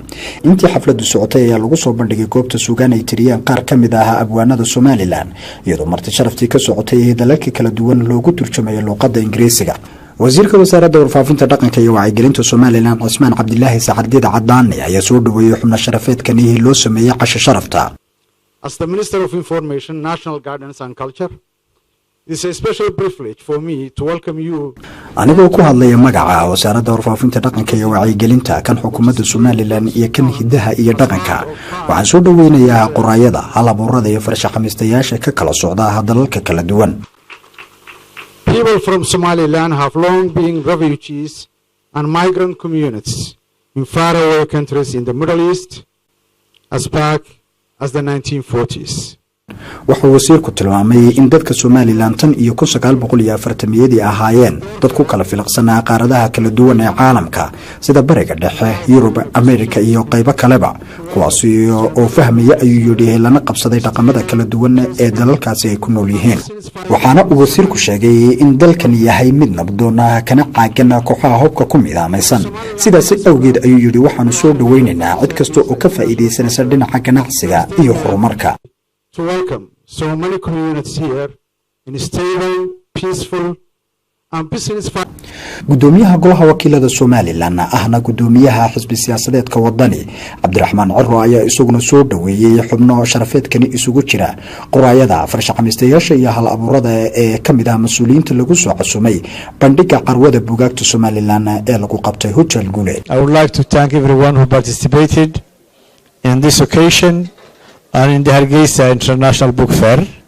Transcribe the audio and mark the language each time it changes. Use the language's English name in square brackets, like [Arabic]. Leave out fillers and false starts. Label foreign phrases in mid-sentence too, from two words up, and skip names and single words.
[Somali] intii xafladu socotay ayaa lagu soo bandhigay goobta suugaan ay tiriyaan qaar kamid ah abwaanada Somaliland iyadoo marti sharaftii ka socotay dalalka kala duwan loogu turjumayo luqadda Ingiriisiga. wasiirka wasaaradda warfaafinta dhaqanka iyo wacyigelinta Somaliland Cismaan Cabdilaahi Saxardiid Cadaani ayaa soo dhaweeyay xubno sharafeedkani loo sameeyay casho sharafta. [English] As the Minister of Information, National Gardens and Culture, it's a special privilege for me to welcome you. [Somali] anigoo ku hadlaya magaca wasaaradda warfaafinta dhaqanka iyo wacyigelinta kan xukuumadda Somaliland iyo kan hidaha iyo dhaqanka waxaan soo dhaweynayaa qoraayada hal abuurada iyo farshaxamiistayaasha ka kala socda dalalka kala duwan. [English] People from Somaliland have long been refugees and migrant communities in faraway countries in the Middle East as back as the 1940s. [Somali] wuxuu wasiirku tilmaamay in dadka Somaliland tan iyo 1940 ahaayeen dad ku kala filaqsanaa qaaradaha kala duwan ee caalamka sida Bariga Dhexe, Yurub, Ameerika iyo qaybo kaleba kuwaas oo fahmaya ayuu yidhi lana qabsaday dhaqamada kala duwan ee dalalkaasi ay ku nool yihiin. waxaana uu wasiirku sheegay in dalkan yahay mid nabdoon kana caagan kooxaha hubka ku midaamaysan sidaas awgeed ayuu yidhi waxaanu soo dhaweynaynaa cid kasta oo ka faa'iideysanaysa dhinaca ganacsiga iyo horumarka. [English] To welcome so many communities here in stable, peaceful and business. [Somali] gudoomiyaha golaha wakiilada Somaliland ahna gudoomiyaha xisbi siyaasadeedka wadani Cabdiraxmaan Ciro ayaa isaguna soo dhaweeyay xubno sharafeedkani isugu jira qoraayada farshaxamiistayaasha iyo hal abuurada ee kamid ah mas'uuliyiinta lagu soo cusumay bandhiga qarwada buugaagta Somaliland ee lagu qabtay Hotel Gule. [English] I would like to thank everyone who participated in this occasion and in the Hargeisa International Book Fair.